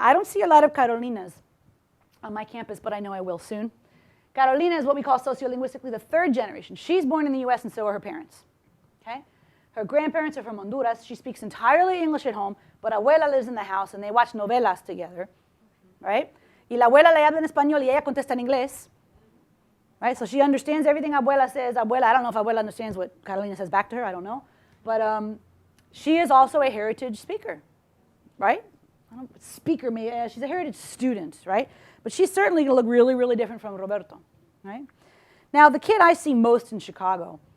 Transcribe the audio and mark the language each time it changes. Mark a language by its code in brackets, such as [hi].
[en] I don't see a lot of Carolinas on my campus, but I know I will soon. Carolina is what we call sociolinguistically the 3rd generation. She's born in the US, and so are her parents, okay? Her grandparents are from Honduras. She speaks entirely English at home, but abuela lives in the house, and they watch novelas together, right? [es] Y la abuela le habla en español, y ella contesta en inglés, [en] right? So she understands everything abuela says. Abuela, I don't know if abuela understands what Carolina says back to her. I don't know. But she is also a heritage speaker, right? Speaker, she's a heritage student, right? But she's certainly going to look really, really different from Roberto, right? Now, the kid I see most in Chicago